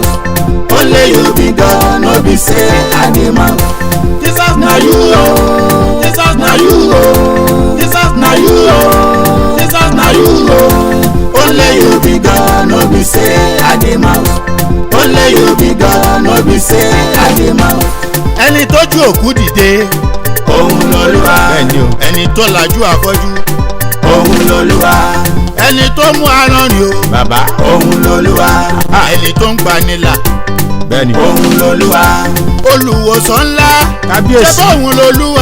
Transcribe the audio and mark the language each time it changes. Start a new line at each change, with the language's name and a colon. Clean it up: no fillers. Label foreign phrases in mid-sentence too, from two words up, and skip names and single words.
Nigerian Pidgin: Only you be God, no be say I dey mouth. Jesus na you oh, Jesus na you oh, Jesus na you oh, Jesus na you oh. Only you be God, no be say I dey mouth. Only you be God, no be say I dey mouth.
Yoruba: Ẹni tójú òkú dìde, òun l'Olúwa. Ẹni tó lajú afọ́jú, òun l'Olúwa. Ẹni tó mú aràn ni o, bàbá, òun l'Olúwa. Ẹni tó ń gbanilà, bẹ́ẹ̀ni, òun l'Olúwa. Olùwòsàn ńlá, kábíyèsí, ṣé bóun l'Olúwa.